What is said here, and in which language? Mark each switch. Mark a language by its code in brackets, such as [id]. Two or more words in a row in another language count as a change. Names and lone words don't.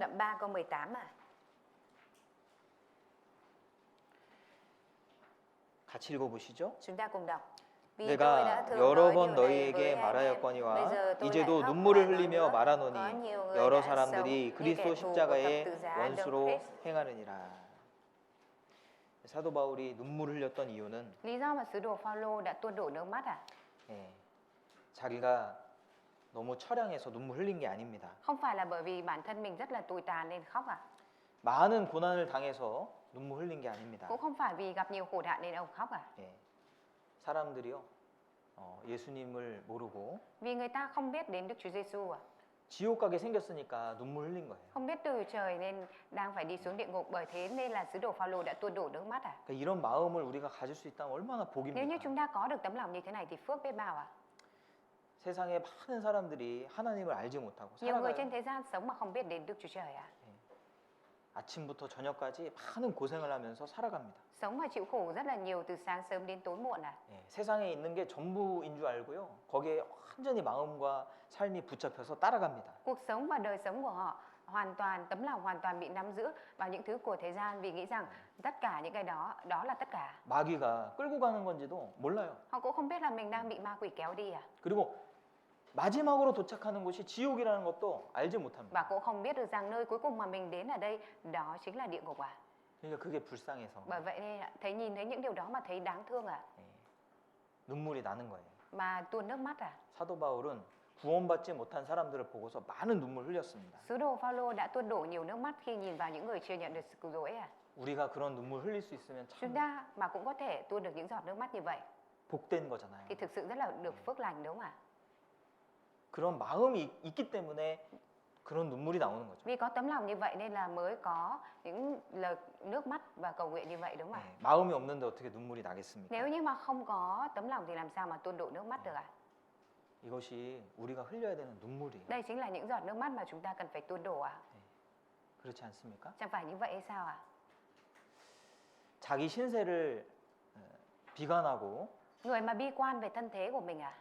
[vi] đoạn 3 câu 18 [ko] 같이 읽어보시죠. [vi] Chúng ta cùng đọc Vì tôi [ko] 내가 [vi] đã thường [ko] 여러 [vi] nói [ko] 번 [vi] điều này với [ko] 너희에게 [vi] anh em. Bây [ko] 말하였거니와 [vi] giờ tôi [ko] 이제도 [vi] lại khóc [ko] 눈물을 [vi] và nói [ko] 흘리며 [vi] nữa. Có [ko] 말하노니 [vi] nhiều người [ko] 여러 [vi] đã [ko] 사람들이 [vi] sống như [ko] 그리스도 [vi] kẻ thù của [ko] 십자가의 [vi] thập tự giá Đấng [ko] 원수로 [vi] Christ. [ko] 행하느니라. 사도 바울이 눈물을 흘렸던 이유는 [vi] Lý do mà sứ đồ Phaolô đã tuôn đổ nước mắt [ko] 자기가 너무 처량해서 눈물 흘린 게 아닙니다. [vi] Không phải là bởi vì bản thân mình rất là tồi tàn nên khóc [ko] 많은 고난을 당해서 눈물 흘린 게 아닙니다. [vi] Cũng không phải vì gặp nhiều khổ nạn nên ông khóc [ko] 사람들이요 예수님을 모르고 [vi] Vì người ta không biết đến Đức Chúa Giêsu [ko] 지옥 가게 생겼으니까 눈물 흘린 거예요. [vi] Không biết từ trời nên đang phải đi xuống địa ngục. Bởi thế nên là sứ đồ Phaolô đã tuôn đổ nước mắt [ko] 그러니까 이런 마음을 우리가 가질 수 있다면 얼마나 [vi] Nếu như [ko] 복입니까? [vi] chúng ta có được tấm lòng như thế này thì phước biết bao [ko] 세상에 많은 사람들이 하나님을 알지 못하고 [vi] Nhiều người [ko] 살아가요. [vi] trên thế gian sống mà không biết đến Đức Chúa Trời [ko] 아침부터 저녁까지 많은 고생을 하면서 살아갑니다. [vi] Sống mà chịu khổ rất là nhiều từ sáng sớm đến tối muộn [ko] 세상에 있는 게 전부인 줄 알고요. 거기에 완전히 마음과 삶이 붙잡혀서 따라갑니다. [vi] Cuộc sống và đời sống của họ hoàn toàn, tấm lòng hoàn toàn bị nắm giữ vào những thứ của thế gian vì nghĩ rằng tất cả những cái đó là tất cả. [ko] 마귀가 끌고 가는 건지도 몰라요. [vi] Họ cũng không biết là mình đang bị ma quỷ kéo đi [ko] 그리고 마지막으로 도착하는 곳이 지옥이라는 것도 알지 못합니다. [vi] Và cũng không biết được rằng nơi cuối cùng mà mình đến ở đây đó chính là địa ngục [ko] 그러니까 그게 불쌍해서 [vi] Bởi vậy nên nhìn thấy những điều đó mà thấy đáng thương [ko] 눈물이 나는 거예요. [vi] Mà tuôn nước mắt [ko] 사도 바울은 구원받지 못한 사람들을 보고서 많은 눈물 흘렸습니다. [vi] Sứ đồ Phaolô đã tuôn đổ nhiều nước mắt khi nhìn vào những người chưa nhận được sự cứu rỗi [ko] 우리가 그런 눈물 흘릴 수 있으면 [vi] Chúng [ko] 참 [vi] ta mà cũng có thể tuôn được những giọt nước mắt như vậy [ko] 복된 거잖아요. [vi] thì thực sự rất là được phước lành đúng không [ko] 그런 마음이 있기 때문에 그런 눈물이 나오는 거죠. [vi] Vì có tấm lòng như vậy nên là mới có những lời nước mắt và cầu nguyện như vậy đúng không [ko] 마음이 없는데 어떻게 눈물이 나겠습니까? [vi] Nếu như mà không có tấm lòng thì làm sao mà tuôn đổ nước mắt được [ko] 이것이 우리가 흘려야 되는 눈물이에요. [vi] Đây chính là những giọt nước mắt mà chúng ta cần phải tuôn đổ [ko] 그렇지 않습니까? [vi] Chẳng phải như vậy hay sao [ko] 자기 신세를 비관하고 [vi] Người mà bi quan về thân thế của mình à?